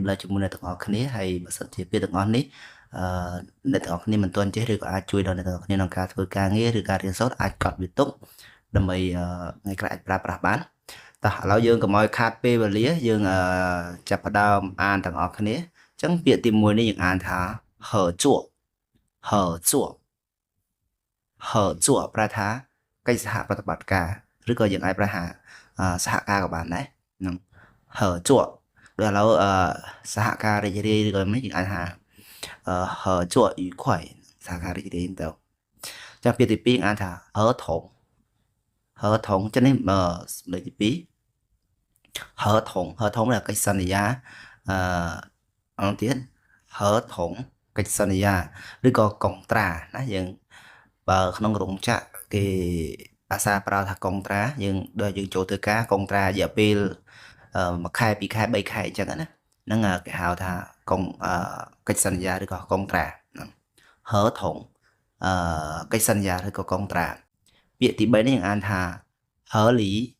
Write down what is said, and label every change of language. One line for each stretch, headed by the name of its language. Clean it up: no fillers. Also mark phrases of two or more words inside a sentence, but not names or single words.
Khmer: ចម្លែកជាមួយអ្នកទាំងអស់គ្នាហើយបើសិនជាពាក្យទាំងអស់នេះអ្នកទាំងអស់គ្នាមិនទាន់ចេះឬក៏អាចជួយដល់អ្នកទាំងអស់គ្នាក្នុងការធ្វើការងារឬការរៀនសូត្រ អាចកត់វាទុកដើម្បីថ្ងៃក្រោយអាចប្រើប្រាស់បានតោះឥឡូវយើងកុំឲ្យខាតពេលវេលាយើងចាប់ផ្ដើមអានទាំងអស់ គ្នាអញ្ចឹងពាក្យទី1នេះយើងអានថា
Chinese: 合作合作合作
Khmer: ប្រែថាកិច្ចសហប្រតិបត្តិការឬក៏យើងអាចប្រែថាសហការក៏បានដែរនឹង合作ដូចឥឡូវសហការរីករាយឬក៏មិនយើងអាចថា
Chinese: 合作愉快
Khmer: សហការរីករាយទៅចាំពាក្យទី2អានថា
Chinese: 合同合同
Khmer: ចឹងនេះលេខទី2 合同 làកិច្ចសន្យាអងទៀត合同កិច្ចសន្យាឬក៏កុងត្រាណាយើងបើក្នុងរោងចក្រគេភាសាប្រើថាកុងត្រាយើងដល់យើងចូលធ្វើការកុងត្រារយៈពេល1ខែ2ខែ3ខែអញ្ចឹងណាហ្នឹងគេហៅថាកុងកិច្ចសន្យាឬក៏កុងត្រាហ្នឹងហឺថងកិច្ចសន្យាឬក៏កុងត្រាពាក្យទី3នេះយើងអានថាហឺលី